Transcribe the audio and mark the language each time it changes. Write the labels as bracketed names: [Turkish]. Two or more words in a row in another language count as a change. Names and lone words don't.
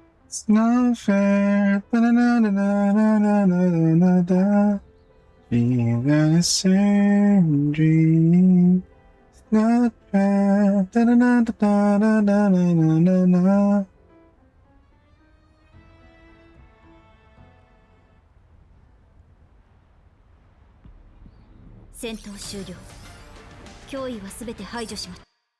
[English] It's not fair. Da-na-na-na-na-na-na-na-na. Being the same dream. It's not fair. Da-na-na-na-na-na-na-na-na. [Japanese] 戦闘終了。脅威は全て排除しました。